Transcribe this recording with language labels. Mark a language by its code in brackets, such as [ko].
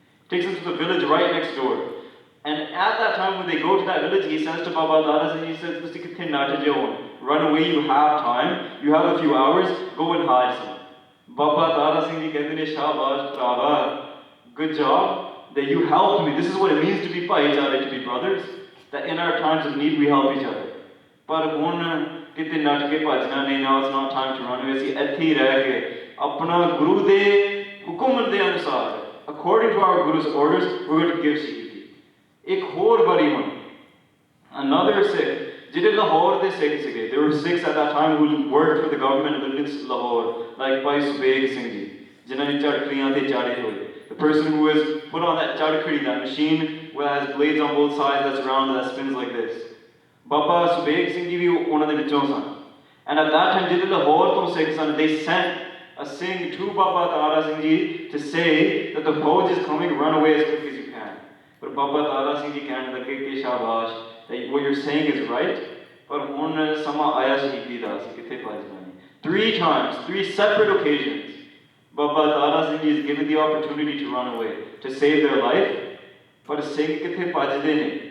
[en] Takes them to the village right next door. And at that time when they go to that village, he says to Baba Tara Singh, he says, [pa] "Tusi kithe naat jao, [en] run away, you have time, you have a few hours, go and hide some." Baba Tara Singh ji [pa] kehte ne, [en] "Shabash Trava, good job that you helped me. This is what it means to be bhaichare, to be brothers, that in our times of need we help each other." [pa] Par hun ਕਿਤੇ ਨੱਠ ਕੇ ਭੱਜਣਾ ਨਹੀਂ, [en] now it's not time to run away. [pa] ਅਸੀਂ ਇੱਥੇ ਹੀ ਰਹਿ ਕੇ ਆਪਣਾ ਗੁਰੂ ਦੇ ਹੁਕਮ ਦੇ ਅਨੁਸਾਰ, [en] according to our Guru's orders, we're going to give Shaheed. [pa] ਇੱਕ ਹੋਰ ਵਾਰੀ ਹੁਣ [en] another Sikh, [pa] ਜਿਹੜੇ ਲਾਹੌਰ ਦੇ Sikh ਸੀਗੇ, [en] there were Sikhs at that time who worked for the government in Lahore, like Bhai Abheet Singh ji, [pa] ਜਿਨ੍ਹਾਂ ਨੇ ਝੜਕਲੀਆਂ ਤੇ ਚਾੜੇ ਹੋਏ. [en] The person who is put on that chadkhadi, that machine that has blades on both sides, that's round, that spins like this. Baba Subeg Singh ji [pa] vi ਉਹਨਾਂ ਦੇ ਵਿੱਚੋਂ ਸਨ. [en] And at that time, [pa] ਜਿਹੜੇ ਲਾਹੌਰ ਤੋਂ ਸਿੱਖ ਸਨ, [en] they sent a Singh to Baba Tara Singh ji to say that the Fauj is coming, run away as quick as you can. [pa] But Baba Tara Singh ji ਕਹਿਣ ਲੱਗੇ ਕਿ ਸ਼ਾਬਾਸ਼, [en] that what you're saying is right, [pa] ਪਰ ਹੁਣ ਸਮਾਂ ਆਇਆ ਸ਼ਹੀਦੀ ਦਾ, ਅਸੀਂ ਕਿੱਥੇ ਭੱਜ ਜਾਣੀ. [en] 3 times, 3 separate occasions, Baba Tara Singh ji is given the opportunity to run away, to save their life, [pa] ਪਰ ਸਿੰਘ ਕਿੱਥੇ ਭੱਜਦੇ ਨੇ.